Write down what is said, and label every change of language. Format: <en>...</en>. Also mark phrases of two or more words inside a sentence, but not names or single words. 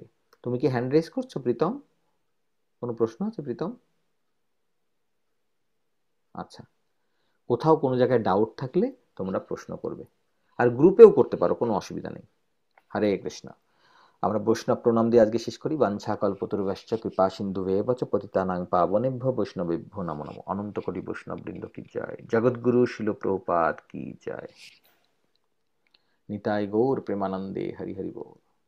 <bn>তুমি কি</bn> <en>hand raise</en> <bn>করছো প্রীতম? কোনো প্রশ্ন আছে প্রীতম? আচ্ছা, কোথাও কোনো জায়গায় ডাউট থাকলে তোমরা প্রশ্ন করবে, আর গ্রুপেও করতে পারো, কোনো অসুবিধা নেই। হরে কৃষ্ণ। আমরা বৈষ্ণব প্রণাম দিয়ে আজকে শেষ করি।</bn> <sa>বাঞ্ছা কল্পতরুভ্যশ্চ কৃপা সিন্ধুভেব চ পতিতানাং পাবনেভ্যো বৈষ্ণবেভ্যো নমো নমঃ।</sa> <bn>অনন্ত কোটি বৈষ্ণব বৃন্দ কি জয়, জগৎগুরু শিল প্রভুপাদ কি জয়। নিতাই গৌর প্রেমানন্দে হরি হরি বল।</bn>